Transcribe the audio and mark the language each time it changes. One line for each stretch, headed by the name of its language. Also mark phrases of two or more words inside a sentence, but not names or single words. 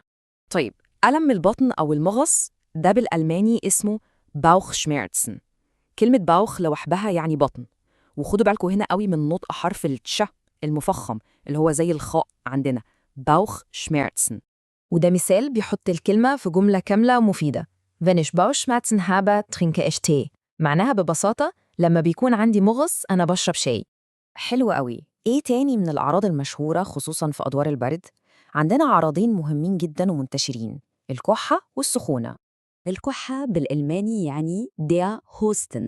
Arabic: طيب، ألم البطن أو المغص ده بالألماني اسمه Bauchschmerzen. كلمة باوخ لوحدها يعني بطن، وخدوا بالكم هنا قوي من نطق حرف التش المفخم اللي هو زي الخاء عندنا، Bauchschmerzen. وده مثال بيحط الكلمة في جملة كاملة ومفيدة.
German: Wenn ich Bauchschmerzen habe, trinke ich Tee.
Arabic: معناها ببساطة لما بيكون عندي مغص أنا بشرب شاي. حلو قوي. إيه تاني من الأعراض المشهورة خصوصاً في أدوار البرد؟ عندنا عرضين مهمين جداً ومنتشرين، الكحة والسخونة. الكحة بالألماني يعني
German: der Husten.